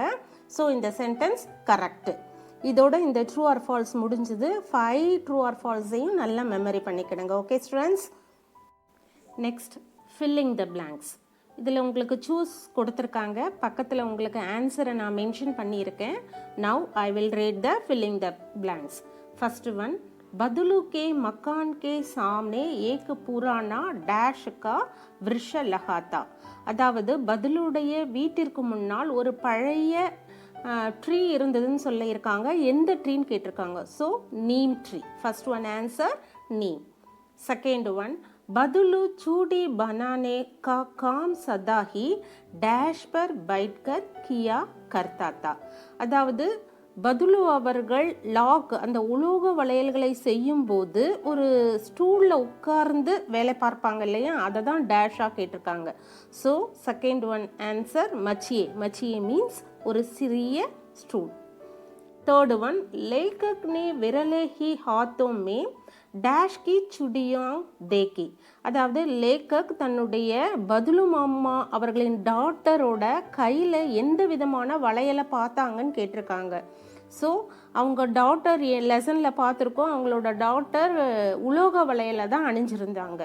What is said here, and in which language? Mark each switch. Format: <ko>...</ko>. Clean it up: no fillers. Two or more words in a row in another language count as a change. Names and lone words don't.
<ta>ஸோ இந்த சென்டென்ஸ் கரெக்டு. இதோட இந்த</ta> <en>true or false</en> <ta>முடிஞ்சது. 5</ta> <en>true or false</en> <ta>நல்லா மெமரி பண்ணிக்கிடுங்க.</ta> <en>okay students, next filling the blanks.</en> <ta>இதில் உங்களுக்கு சூஸ் கொடுத்துருக்காங்க. பக்கத்தில் உங்களுக்கு ஆன்சரை நான் மென்ஷன் பண்ணியிருக்கேன்.</ta> <en>now I will read the filling the blanks. first one,</en> <hi>बदुलू के मकान के सामने एक पुराना डैश का वृक्ष लहाता.</hi> <ta>அதாவது பதுலுடைய வீட்டிற்கு முன்னால் ஒரு பழைய ட்ரீ இருந்ததுன்னு சொல்லியிருக்காங்க. எந்த ட்ரீன்னு கேட்டிருக்காங்க. ஸோ நீம் ட்ரீ.</ta> <en>first one answer</en> <ta>நீம்.</ta> <en>second one,</en> <hi>बदुलू चूड़ी बनाने का काम सदा ही डैश पर बैठकर किया करता था.</hi> <ta>அதாவது பதுலு அவர்கள் லாக், அந்த உலோக வளையல்களை செய்யும் போது ஒரு ஸ்டூலில் உட்கார்ந்து வேலை பார்ப்பாங்க இல்லையா, அதை தான் டேஷாக கேட்டிருக்காங்க. ஸோ</ta> <en>second one answer</en> <ta>மச்சியே. மச்சியே மீன்ஸ் ஒரு சிறிய ஸ்டூல்.</ta> <en>third one,</en> <hi>लेखक ने विरले ही हाथों में डैश की चुड़ियां देखी.</hi> <ta>அதாவது லேக்கக் தன்னுடைய பதுலு மாமா அவர்களின் டாட்டரோட கையில் எந்த விதமான வளையலை பார்த்தாங்கன்னு கேட்டிருக்காங்க. ஸோ அவங்க டாட்டர் லெசனில் பார்த்துருக்கோம், அவங்களோட டாட்டர் உலோக வளையலை தான் அணிஞ்சிருந்தாங்க.</ta>